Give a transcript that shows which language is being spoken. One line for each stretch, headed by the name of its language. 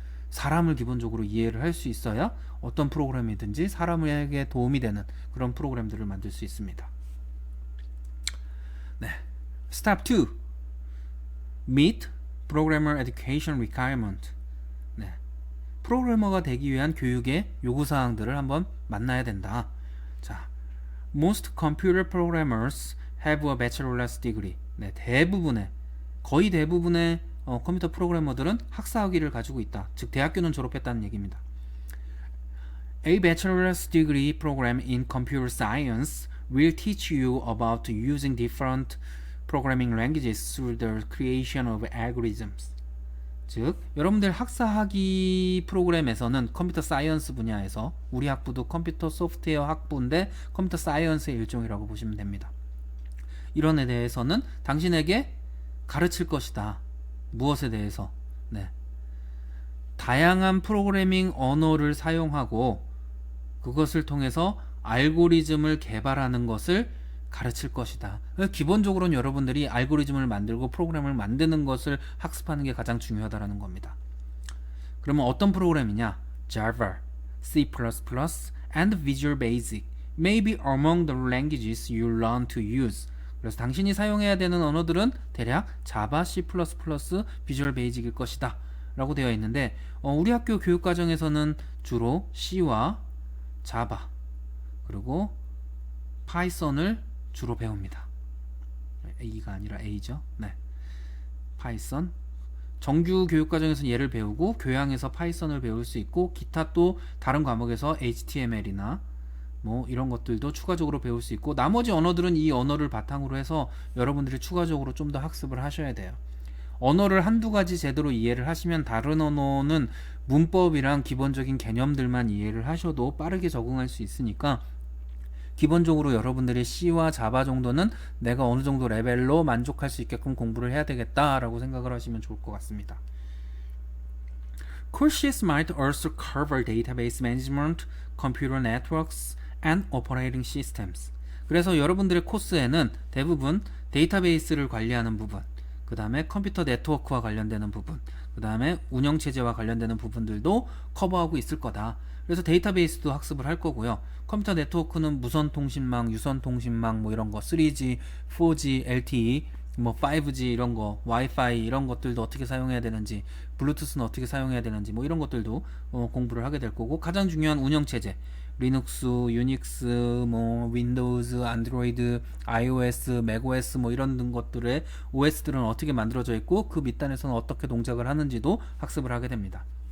Korean: 사람을 기본적으로 이해를 할 수 있어야 어떤 프로그램이든지 사람에게 도움이 되는 그런 프로그램들을 만들 수 있습니다.
English: 네. Step 2. Meet Programmer Education Requirement. 네.
Korean: 프로그래머가 되기 위한 교육의 요구사항들을 한번 만나야 된다.
English: 자, Most computer programmers have a bachelor's degree.
Korean: 네, 거의 대부분의 컴퓨터 프로그래머들은 학사학위를 가지고 있다. 즉 대학교는 졸업했다는 얘기입니다.
English: A bachelor's degree program in computer science will teach you about using different programming languages through the creation of algorithms.
Korean: 즉 여러분들 학사학위 프로그램에서는 컴퓨터 사이언스 분야에서 우리 학부도 컴퓨터 소프트웨어 학부인데 컴퓨터 사이언스의 일종이라고 보시면 됩니다. 이런 에 대해서는 당신에게 가르칠 것이다. 무엇에 대해서? 네. 다양한 프로그래밍 언어를 사용하고 그것을 통해서 알고리즘을 개발하는 것을 가르칠 것이다. 기본적으로는 여러분들이 알고리즘을 만들고 프로그램을 만드는 것을 학습하는 게 가장 중요하다는 겁니다. 그러면 어떤 프로그램이냐?
English: Java, C++, and Visual Basic may be among the languages you learn to use.
Korean: 그래서 당신이 사용해야 되는 언어들은 대략 Java, C++, Visual Basic일 것이다 라고 되어 있는데 우리 학교 교육과정에서는 주로 C와 Java 그리고 파이썬을 주로 배웁니다. A가 아니라 A죠. 네. 파이썬 정규 교육과정에서는 얘를 배우고 교양에서 파이썬을 배울 수 있고 기타 또 다른 과목에서 HTML이나 뭐 이런 것들도 추가적으로 배울 수 있고 나머지 언어들은 이 언어를 바탕으로 해서 여러분들이 추가적으로 좀 더 학습을 하셔야 돼요. 언어를 한두 가지 제대로 이해를 하시면 다른 언어는 문법이랑 기본적인 개념들만 이해를 하셔도 빠르게 적응할 수 있으니까 기본적으로 여러분들이 C와 Java 정도는 내가 어느 정도 레벨로 만족할 수 있게끔 공부를 해야 되겠다라고 생각을 하시면 좋을 것 같습니다.
English: Courses might also cover database management, computer networks, and operating systems.
Korean: 그래서 여러분들의 코스에는 대부분 데이터베이스를 관리하는 부분, 그 다음에 컴퓨터 네트워크와 관련되는 부분, 그 다음에 운영체제와 관련되는 부분들도 커버하고 있을 거다. 그래서 데이터베이스도 학습을 할 거고요. 컴퓨터 네트워크는 무선통신망, 유선통신망 뭐 이런 거 3G, 4G, LTE, 뭐 5G 이런 거, 와이파이 이런 것들도 어떻게 사용해야 되는지, 블루투스는 어떻게 사용해야 되는지 뭐 이런 것들도 공부를 하게 될 거고 가장 중요한 운영체제 리눅스, 유닉스, 뭐 윈도우즈, 안드로이드, iOS, 맥OS 뭐 이런 것들의 OS들은 어떻게 만들어져 있고 그 밑단에서는 어떻게 동작을 하는지도 학습을 하게 됩니다.